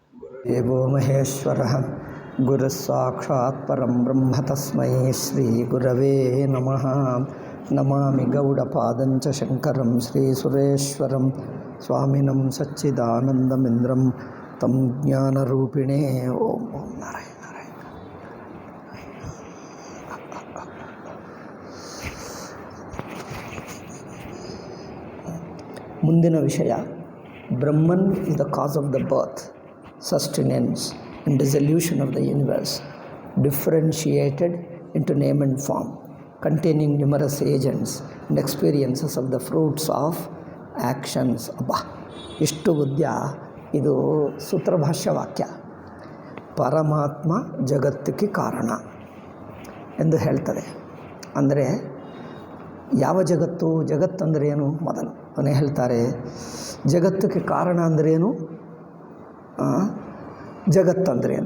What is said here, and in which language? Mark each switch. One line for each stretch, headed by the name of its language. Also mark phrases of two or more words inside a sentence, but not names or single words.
Sanskrit: ದೇವೋ ಮಹೇಶ್ವರಃ ಗುರುಃ ಸಾಕ್ಷಾತ್ ಪರಂ ಬ್ರಹ್ಮ ತಸ್ಮೈ ಶ್ರೀ ಗುರವೇ ನಮಃ. ನಮಾಮಿ ಗೌಡಪಾದಂಚ ಶಂಕರಂ ಶ್ರೀ ಸುರೇಶ್ವರಂ ಸ್ವಾಮಿನಂ ಸಚ್ಚಿದಾನಂದಮಿಂದ್ರಂ ತಂ ಜ್ಞಾನರೂಪಿಣೇ. ಓಂ ಓಂ ನಾರಾಯಣ ನಾರಾಯಣ.
Kannada: ಮುಂದಿನ ವಿಷಯ,
English: ಬ್ರಹ್ಮನ್ is the cause of the birth, sustenance and dissolution of the universe, differentiated into name and form, containing numerous agents and experiences of the fruits of actions.
Kannada: ಅಬ್ಬಾ, ಇಷ್ಟು ಉದ್ಯ. ಇದು ಸೂತ್ರಭಾಷ್ಯ ವಾಕ್ಯ. ಪರಮಾತ್ಮ ಜಗತ್ತಿಗೆ ಕಾರಣ ಎಂದು ಹೇಳ್ತದೆ. ಅಂದರೆ ಯಾವ ಜಗತ್ತು? ಜಗತ್ತಂದರೆ ಏನು? ಮೊದಲು ಅವನೇ ಹೇಳ್ತಾರೆ, ಜಗತ್ತಿಗೆ ಕಾರಣ ಅಂದ್ರೇನು, ಜಗತ್ತಂದ್ರೇನು.